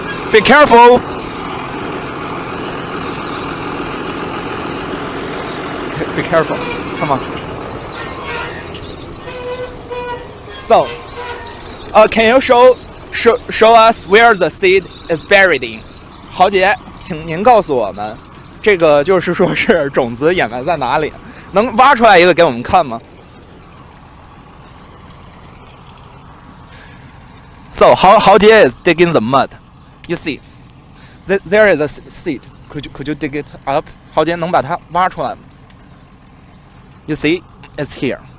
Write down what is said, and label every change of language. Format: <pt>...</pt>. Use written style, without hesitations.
<en>Be careful. Be careful. Come on. So, can you show us where the seed is buried in?</en> <zh>豪杰，请您告诉我们，这个就是说是种子掩埋在哪里？能挖出来一个给我们看吗？</zh> <en>So,豪杰 is digging the mud. You see, there is a seed. Could you dig it up?</en> <zh>豪杰能把它挖出来吗？</zh> <en>You see, it's here.</en>